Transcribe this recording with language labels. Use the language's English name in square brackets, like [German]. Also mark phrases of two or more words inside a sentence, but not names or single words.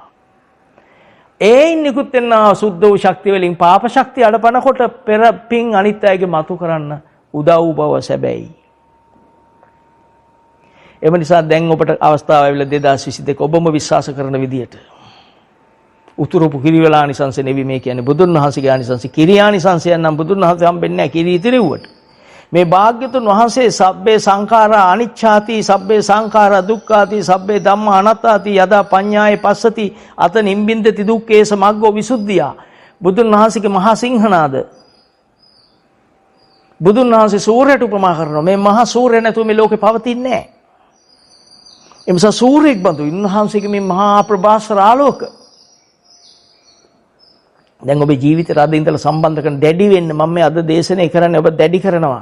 [Sinhala] ඒයින් නිකුත් වෙන සුද්ධ වූ ශක්තිය වලින් පාප ශක්තිය අඩපනකොට පෙර පින් අනිත් අයගේ මතු කරන්න උදව් බව සැබෑයි. එම නිසා දැන් ඔබට අවස්ථාව ලැබිලා 2022 ඔබම විශ්වාස කරන විදියට උතුරුපු කිරිවලානිසංස නෙවි මේ කියන්නේ බුදුන් වහන්සේගේ ආනිසංස. කිරියානිසංසයන් නම් බුදුන් වහන්සේ හම්බෙන්නේ නැහැ කිරි ඉතිරෙව්වට. [Pali] මේ භාග්‍යතුන් වහන්සේ සබ්බේ සංඛාරා අනිච්ඡාති සබ්බේ සංඛාරා දුක්ඛාති සබ්බේ ධම්මා අනාත්තාති යදා පඤ්ඤායේ පස්සති අත නිම්බින්දති දුක්ඛේ සමග්ගෝ විසුද්ධියා. [Sinhala] බුදුන් වහන්සේගේ මහා සිංහනාද බුදුන් වහන්සේ සූර්යයට උපමා කරනවා. මේ මහා සූර්ය නැතුව මේ ලෝකේ පවතින්නේ නැහැ. එමසා සූර්යෙක් බඳු උන්වහන්සේගේ මේ මහා ප්‍රභාස්වර ආලෝක දැන් ඔබේ ජීවිතේට අද ඉඳලා සම්බන්ධ කරන දැඩි වෙන්න මම මේ අද දේශනේ කරන්නේ ඔබ දැඩි කරනවා.